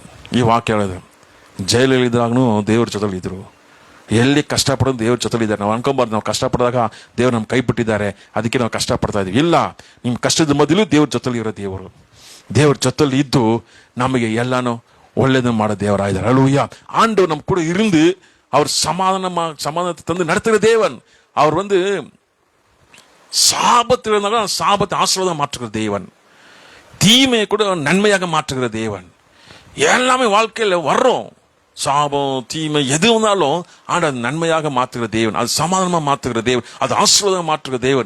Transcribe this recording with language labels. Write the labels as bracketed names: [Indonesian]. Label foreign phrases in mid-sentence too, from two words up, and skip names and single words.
[Kannada] ಈ ವಾಕ್ಯ ಹೇಳಿದ್ರು, ಜೈಲಲ್ಲಿದ್ದಾಗೂ ದೇವ್ರ ಜೊತೆಲಿ ಇದ್ರು. ಎಲ್ಲಿ ಕಷ್ಟಪಡೋದು ದೇವ್ರ ಜೊತೆಲಿ ಇದ್ದಾರೆ. ನಾವು ಅನ್ಕೊಂಬಾರ್ದು ನಾವು ಕಷ್ಟಪಡಿದಾಗ ದೇವ್ರು ನಮ್ಮ ಕೈ ಬಿಟ್ಟಿದ್ದಾರೆ ಅದಕ್ಕೆ ನಾವು ಕಷ್ಟಪಡ್ತಾ ಇದೀವಿ. ಇಲ್ಲ, ನಿಮ್ಮ ಕಷ್ಟದ ಮೊದಲು ದೇವ್ರ ಜೊತೆಲಿ ಇರೋ ದೇವ್ರ ಜೊತೆಲಿ ಇದ್ದು ನಮಗೆ ಎಲ್ಲಾನು ಒಳ್ಳೇದು ಮಾಡೋ ದೇವರಾಯಿದ್ದಾರೆ. [Tamil] அல்லேலூயா. ஆண்டவர் நம்ம கூட இருந்து அவர் சமாதானத்தை தந்து நடத்துகிற தேவன். அவர் வந்து சாபத்தில் இருந்தாலும் சாபத்தை ஆசீர்வாதம் மாற்றுகிற தேவன், தீமையை கூட நன்மையாக மாற்றுகிற தேவன். எல்லாமே வாழ்க்கையில் வர்றோம், சாபம் தீமை எது வந்தாலும் ஆண்டவர் நன்மையாக மாற்றுகிற தேவன், அது சமாதானமா மாற்றுகிற தேவன், அது ஆசீர்வாதம் மாற்றுகிற தேவன்.